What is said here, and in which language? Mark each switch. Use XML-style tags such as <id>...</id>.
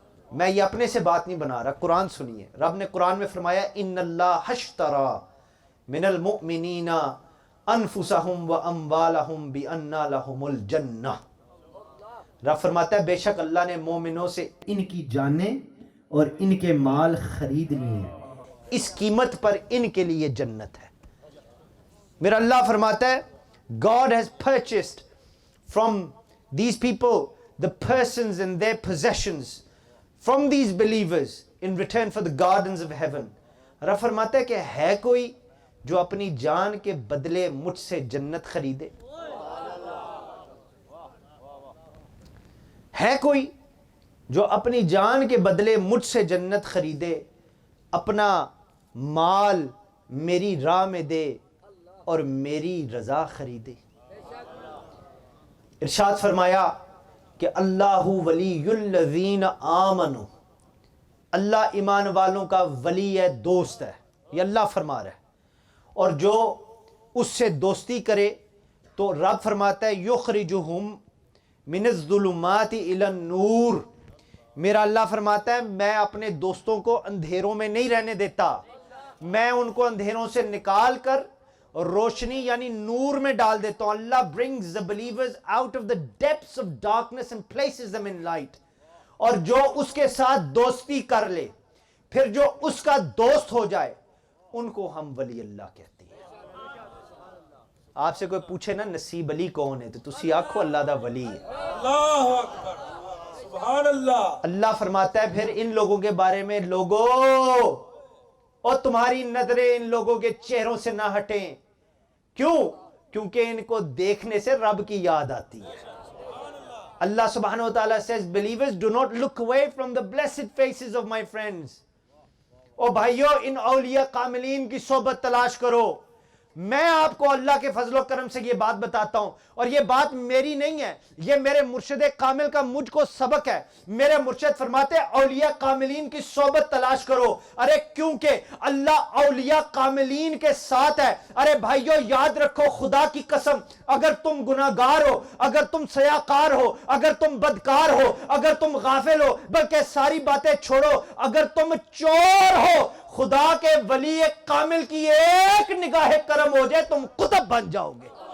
<ur>میں یہ اپنے سے بات نہیں بنا رہا, قرآن سنیے. رب نے قرآن میں فرمایا</ur> <ar>ان اللہ اشتری من المؤمنین انفسہم واموالہم بان لہم الجنہ.</ar> <ur>رب فرماتا ہے بے شک اللہ نے مومنوں سے ان کی جانیں اور ان کے مال خرید لیے ہیں, اس قیمت پر ان کے لیے جنت ہے. میرا اللہ فرماتا ہے</ur> <en>God has purchased from these people the persons and their possessions from these believers in return for the gardens of heaven.</en> <ur>رب فرماتا ہے کہ ہے کوئی جو اپنی جان کے بدلے مجھ سے جنت خریدے؟ ہے کوئی جو اپنی جان کے بدلے مجھ سے جنت خریدے, اپنا مال میری راہ میں دے اور میری رضا خریدے؟ ارشاد فرمایا کہ</ur> <ar>اللہ ولی الذین آمنوا,</ar> <ur>اللہ ایمان والوں کا ولی ہے, دوست ہے. یہ اللہ فرما رہا ہے. اور جو اس سے دوستی کرے تو رب فرماتا ہے</ur> <ar>یخرجہم من الظلمات الی النور.</ar> <ur>میرا اللہ فرماتا ہے میں اپنے دوستوں کو اندھیروں میں نہیں رہنے دیتا, میں ان کو اندھیروں سے نکال کر روشنی یعنی نور میں ڈال دیتا ہوں.</ur> <en>Allah brings the believers out of the depths of darkness and places them in light.</en> <ur>اور جو اس کے ساتھ دوستی کر لے, پھر جو اس کا دوست ہو جائے, ان کو ہم ولی اللہ کہتے ہیں. آپ سے کوئی پوچھے نا نصیب علی کون ہے تو</ur> <pa>تسی آکھو اللہ دا ولی ہے.</pa> <ur>اللہ اکبر, سبحان اللہ. اللہ فرماتا ہے پھر ان لوگوں کے بارے میں, لوگوں اور تمہاری نظریں ان لوگوں کے چہروں سے نہ ہٹیں. کیوں؟ کیونکہ ان کو دیکھنے سے رب کی یاد آتی ہے.</ur> <en>اللہ سبحانہ وتعالی says believers do not look away from the blessed faces of my friends.</en> <ur>او بھائیو ان اولیاء کاملین کی صحبت تلاش کرو. میں آپ کو اللہ کے فضل و کرم سے یہ بات بتاتا ہوں, اور یہ بات میری نہیں ہے, یہ میرے مرشد کامل کا مجھ کو سبق ہے. میرے مرشد فرماتے ہیں اولیاء کاملین کی صحبت تلاش کرو. ارے کیونکہ اللہ اولیاء کاملین کے ساتھ ہے. ارے بھائیو یاد رکھو, خدا کی قسم, اگر تم گناہگار ہو, اگر تم سیاکار ہو, اگر تم بدکار ہو, اگر تم غافل ہو, بلکہ ساری باتیں چھوڑو, اگر تم چور ہو, خدا کے ولی کامل کی ایک نگاہ کرم ہو جائے تم قطب بن جاؤ گے.</ur>